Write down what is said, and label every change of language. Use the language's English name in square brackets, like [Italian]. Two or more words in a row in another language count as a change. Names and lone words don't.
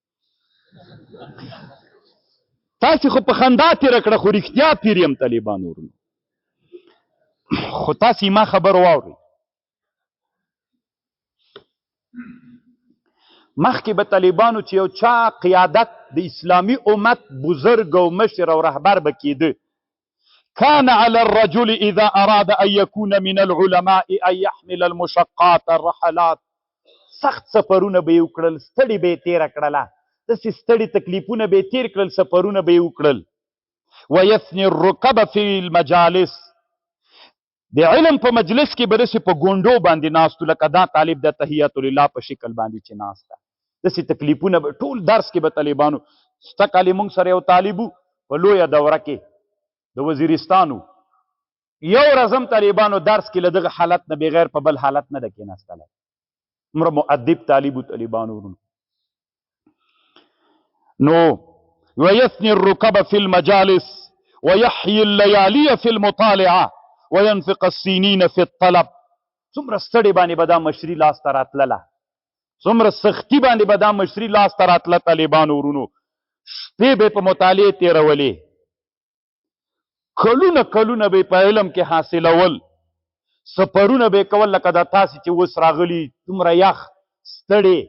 [Pashto] تاسې خو په خندا تېره کړه، خو رښتیا پیر یم طالبانو ورونو. خو تاسې ما خبر واورئ، مخکې به طالبانو چې یو چا قیادت د اسلامي امت بزرگ او مشر او رهبر به کېده، [Arabic] كان على الرجل اذا اراد ان يكون من العلماء ان يحمل المشقات الرحلات. [Pashto] سخت سفرونه به یې وکړل، ستړي به یې تېره کړله، داسې ستړي تکلیفونه به یې تېر کړل، سفرونه به یې وکړل. [Arabic] ويثني الركب في المجالس، [Pashto] د علم په مجلس کې به داسې په ګونډو باندې ناستو، لکه دا طالب د تحیات الله په شکل باندې چې ناسته، داسې تکلیفونه به ټول درس کې به طالبانو. سته کالې موږ سره یو طالب و په لویه دوره کې د وزیرستان و، یو ورځ هم طالبانو درس کې له دغه حالت نه بغیر په بل حالت نه ده کېناستلی. عمره مؤدب طالب و طالبانو ورونو. [Arabic] نو ويثني الركب في المجالس ويحيي الليالي في المطالعه وينفق السنين في الطلب. [Pashto] څومره ستړي باندې به دا مشري لاس ته راتلله، څومره سختي باندې به دا مشري لاس ته راتله طالبانو ورونو. شپې به په مطالعې تېرولې، کلونه کلونه به په علم کې حاصلول، سفرونه به کول لکه دا تاسې چې اوس راغلي دومره یخ ستړې.